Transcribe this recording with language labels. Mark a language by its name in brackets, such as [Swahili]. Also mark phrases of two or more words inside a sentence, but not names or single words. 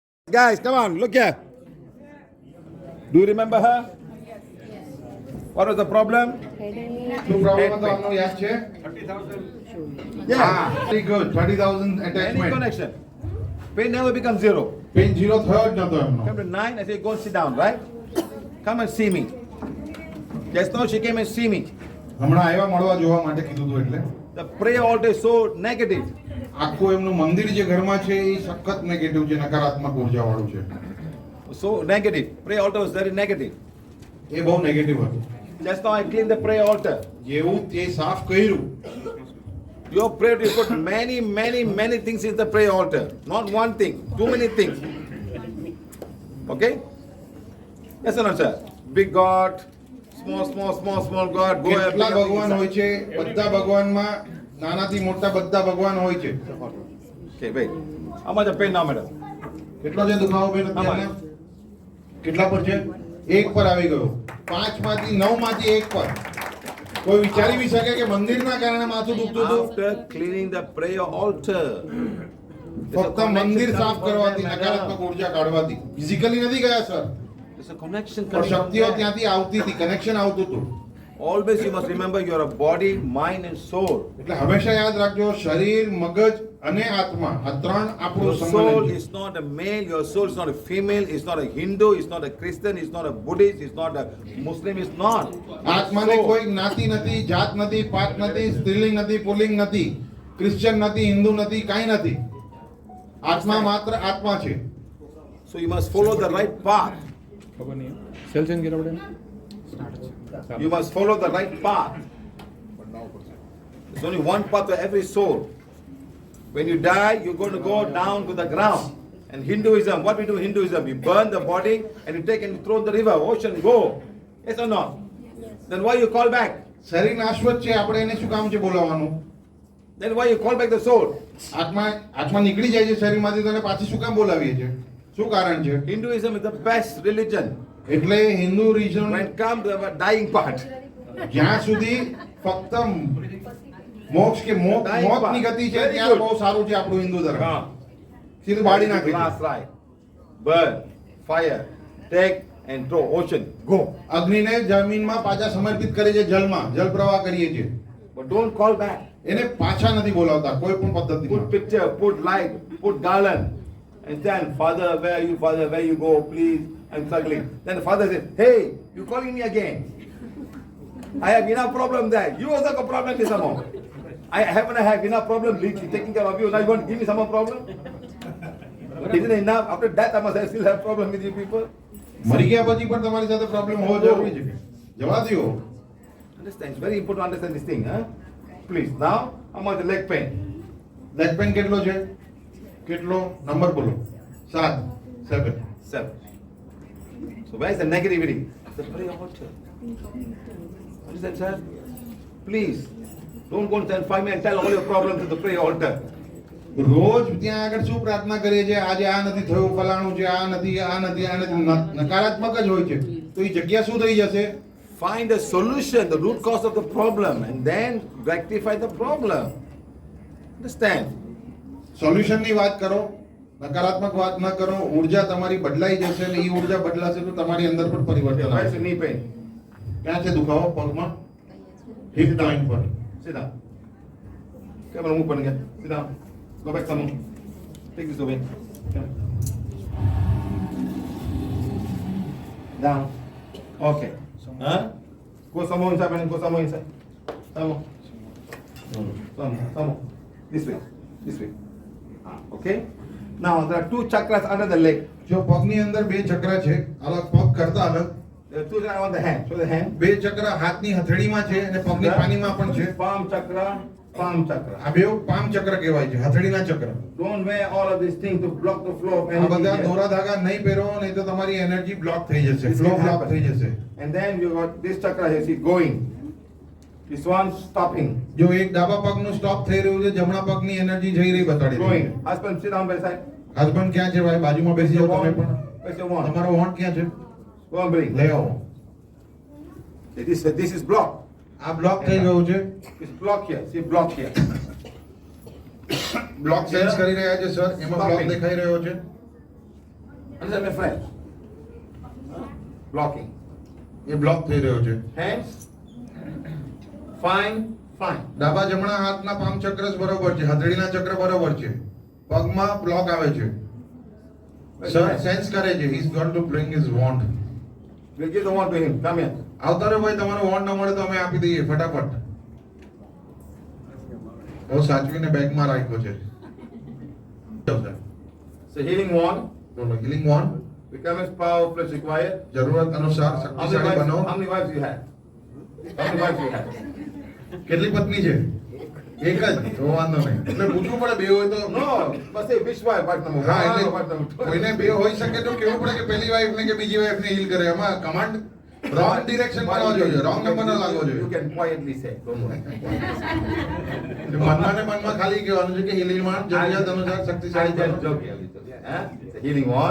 [English] Guys, come on, look here. Do you remember her? What was the problem? [Gujarati] શું પ્રોબ્લેમ હતો આપનો યાદ છે? [English] 30,000. Yeah. very good 30,000 Any attachment. connection. Pain never becomes zero. pain zero [Gujarati] થયો જ નતો એમનો. [English] Come to 9, I say, go and sit down, right? Come and see me. Just now she came and see me. [Gujarati] હમણાં આવ્યા મળવા જોવા માટે કીધું હતું એટલે [English] The prayer altar is so negative. [Gujarati] આખું એમનું મંદિર જે ઘરમાં છે એ સખત નેગેટિવ છે, નકારાત્મક ઉર્જા વાળું છે. [English] So negative. Prayer altar was very negative. [Gujarati] એ બહુ નેગેટિવ હતું. [English] Just now I cleaned the prayer altar. [Gujarati] જેવું તે સાફ કર્યું, [English] Your prayer, you put many things in the prayer altar. Not one thing, too many things. Okay? Yes or no, sir? Big God, small God. Go [Gujarati] કેટલા ભગવાન હોય છે? બધા ભગવાનમાં નાનાથી મોટા બધા ભગવાન હોય છે. [English] Okay, wait. How much the pain now, madam? [Gujarati] કેટલો છે દુખાવો બેન અત્યારે? કેટલા પર છે? 1 પર આવી ગયો. 5 માંથી 9 માંથી 1 પર. કોઈ વિચારી બી શકે કે મંદિરના કારણે માથું દુખતું હતું? [English] After cleaning the prayer altar. [Gujarati] ફક્ત મંદિર સાફ કરવાથી, નકારાત્મક ઉર્જા કાઢવાથી. ફિઝિકલી નથી ગયા સર, [English] There's a connection [Gujarati] પણ [English] coming from [Gujarati] શક્તિઓ [English] there. [Gujarati] ત્યાંથી આવતી હતી, કનેક્શન આવતું હતું. [English] Always you must remember you are a body, mind and soul. [Gujarati] એટલે હંમેશા યાદ રાખજો, શરીર, મગજ અને આત્મા, આ ત્રણ આપણું [English] Your [Gujarati] સંબંધ [English] soul [Gujarati] છે. [English] is not a male, your soul is not a female, it's not a Hindu, it's not a Christian, it's not a Buddhist, it's not a Muslim, it's not. [Gujarati] આત્માને કોઈ જ્ઞાતિ નથી, જાત નથી, પાત નથી, સ્ત્રીલિંગ નથી, પુલ્લિંગ નથી, ક્રિશ્ચિયન નથી, હિન્દુ નથી, કાંઈ નથી. આત્મા માત્ર આત્મા છે. [English] So you must follow the right path. You must follow the right path. There's only one path for every soul. When you die, you're going to go down to the ground. And Hinduism, what we do in Hinduism, we burn the body and you take and you throw in the river, ocean, go. Yes or not? Then why you call back? [Gujarati] શરીર નાશવત છે, આપણે એને શું કામ છે બોલાવવાનું? [English] Then why you call back the soul? [Gujarati] આત્મા નીકળી જાય છે શરીરમાંથી, તો એને પાછી શું કામ બોલાવીએ છે? શું કારણ છે? [English] Hinduism is the best religion. [Gujarati] એટલે [English] Hindu religion When it comes to the dying part. [Gujarati] જ્યાં સુધી ફક્ત મોક્ષ કે મોતની ગતિ છે ત્યાં બહુ સારું છે આપણું હિન્દુ ધર્મ. સીધું બાળી નાખે છે. [English] Last right. Burn, fire, take and throw, ocean, go. [Gujarati] અગ્નિને જમીનમાં પાછા સમર્પિત કરે છે, જલમાં જલ પ્રવાહ કરીએ છીએ. [English] But don't call back. [Gujarati] એને પાછા નથી બોલાવતા કોઈ પણ પદ્ધતિમાં. [English] Put picture, put light, put garland. And then, Father, where you go, please, I'm struggling. Then the father says, hey, you calling me again? I have enough problem there. You also got problem with some more. I haven't have enough problem taking care of you. Now you want to give me some more problem? Isn't it enough? After that, I must still have problem with you people. [Gujarati] મરી ગયા પછી પણ તમારી સાથે પ્રોબ્લેમ હોવો જરૂરી છે. જવા દ્યો. [English] Understand? It's very important to understand this thing, huh? Please. Now, how much the leg pain? leg pain [Gujarati] કેટલો છે? કેટલો? નંબર બોલો. [English] 7 7. 7. So where is the negativity? The prayer altar. Understand, sir? Please, don't go and 5 minutes and tell all your problems to the prayer altar. [Gujarati] રોજ ત્યાં આગળ શું પ્રાર્થના કરીએ છીએ? આજે આ નથી થયું, ફલાણું છે, આ નથી, નકારાત્મક જ હોય છે. તો એ જગ્યા શું થઈ જશે? [English] Find a solution, the root cause of the problem, and then rectify the problem. Understand? [Gujarati] સોલ્યુશનની વાત કરો, નકારાત્મક વાત ન કરો. ઉર્જા તમારી બદલાઈ જશે અને એ ઉર્જા બદલાશે તો તમારી અંદર પણ પરિવર્તન [English] Where is [Gujarati] આવશે. [English] your knee pain? [Gujarati] ક્યાં છે દુખાવો? પગમાં, [English] hip joint [Gujarati] પર. [English] Sit down. Come on, move again. Sit down. Go back some more. Take this away. Come. Down. Okay. Huh? Go some more inside, man. Go some more inside. Some more. Some more. This way. This way. Okay? Now, there are 2 chakras under the leg. [Gujarati] જો પગની અંદર 2 ચક્ર છે, અલગ પગ કરતા અલગ. [English] There are 2 chakras on the hand. Show the hand. [Gujarati] 2 ચક્ર હાથની હથેળીમાં છે અને પગની પાનીમાં પણ છે. [English] Palm chakra, palm chakra. [Gujarati] આ બે પામ ચક્ર કહેવાય છે, હથેળીના ચક્ર. [English] Don't wear all of these things to block the flow of [Gujarati] આ [English] energy. [Gujarati] બધા [English] here. [Gujarati] દોરા ધાગા નહીં પહેરો, નહીં તો તમારી એનર્જી બ્લોક થઈ જશે, [English] This [Gujarati] ફ્લો [English] can [Gujarati] બ્લોક [English] happen. [Gujarati] થઈ જશે. [English] And then you got this chakra here, see, going. This one stopping. [Gujarati] જો એક ડાબા પગનું સ્ટોપ થઈ રહ્યું છે, જમણા પગની એનર્જી જઈ રહી બતાડી રહી [English] Going. [Gujarati] છે. [English] Husband, sit down by the side. [Gujarati] હસબન્ડ ક્યાં છે ભાઈ? બાજુમાં બેસી જાઓ તમે પણ. [English] Where's your wand? [Gujarati] તમારો વોન્ટ ક્યાં છે? [English] Go and bring. [Gujarati] લઈ આવો. [English] This is blocked. [Gujarati] આ બ્લોક થઈ ગયું છે. [English] It's blocked here. See, blocked here. block change [Gujarati] કરી રહ્યા છે સર, એમાં બ્લોક [English] Stopping. [Gujarati] દેખાઈ રહ્યો છે. [English] Understand, my friend? Blocking. [Gujarati] એ બ્લોક થઈ રહ્યો છે. [English] Hands. Fine. Fine. [Gujarati] ડાબા જમણા હાથના પામ ચક્ર બરોબર છે, હથેળીના ચક્ર બરોબર છે, પગમાં બ્લોક આવે છે. સર સેન્સ કરે છે [English] he's going to bring his wand. We'll give the wand to him. Come here. [Gujarati] આવતા રહ્યો ભાઈ, તમારો વોન્ડ ન મળે તો અમે આપી દઈએ ફટાફટ. બહુ સાચવીને બેગમાં રાખ્યો છે. [English] So healing wand. [Gujarati] બોલો [English] healing wand. Become as powerful as required. [Gujarati] જરૂરત અનુસાર [English] How many [Gujarati] શક્તિશાળી [English] wives, [Gujarati] બનો. [English] how many wives you have? How many wives you have? [Gujarati] કેટલી પત્ની છે? એક જ. તો વાંધો નહીં. એટલે પૂછવું પડે બે હોય તો. [English] No, must say which wife, wife number [Gujarati] હા, [English] one [Gujarati] એટલે [English] or wife number two. [Gujarati] કોઈને બે હોઈ શકે તો કેવું પડે કે પહેલી વાઈફ ને કે બીજી વાઈફ ને હીલ કરે. એમાં [English] command wrong direction [Gujarati] માં આવવો જોઈએ, [English] wrong number [Gujarati] ન લાગવો [English] You [Gujarati] જોઈએ. [English] can quietly say, don't worry. [Gujarati] મનમાં ને મનમાં ખાલી કહેવાનું છે કે [English] healing wand [Gujarati] જરૂરિયાત અનુસાર [English] I [Gujarati] શક્તિશાળી [English] just [Gujarati] બનો. [English] joke a little. Huh? The healing wand.